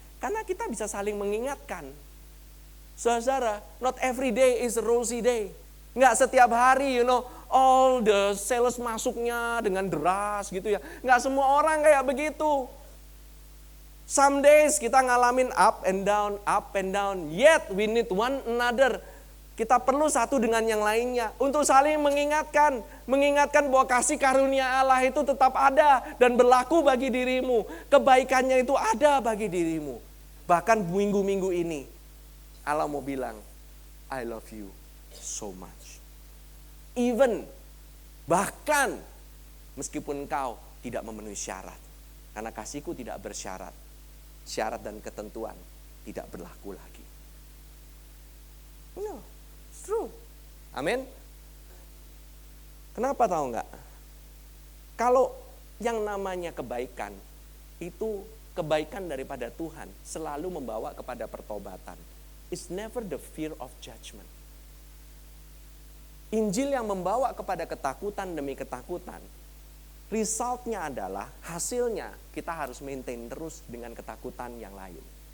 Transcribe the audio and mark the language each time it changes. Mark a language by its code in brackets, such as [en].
[id] Karena kita bisa saling mengingatkan. [en] Saudara, not every day is a rosy day. [id] Nggak setiap hari, [en] all the sales [id] masuknya dengan deras gitu ya. Nggak semua orang kayak begitu. [en] Some days [id] kita ngalamin [en] up and down. Yet we need one another. [id] Kita perlu satu dengan yang lainnya untuk saling mengingatkan bahwa kasih karunia Allah itu tetap ada dan berlaku bagi dirimu. Kebaikannya itu ada bagi dirimu. Bahkan minggu-minggu ini Allah mau bilang, [en] I love you so much. [id] Even, bahkan meskipun engkau tidak memenuhi syarat. Karena kasihku tidak bersyarat. Syarat dan ketentuan tidak berlaku lagi. [en] No, it's true. [id] Amin. Kenapa tahu enggak? Kalau yang namanya kebaikan, itu kebaikan daripada Tuhan selalu membawa kepada pertobatan. [en] It's never the fear of judgment. [id] Injil yang membawa kepada ketakutan demi ketakutan, resultnya adalah, hasilnya kita harus maintain terus dengan ketakutan yang lain.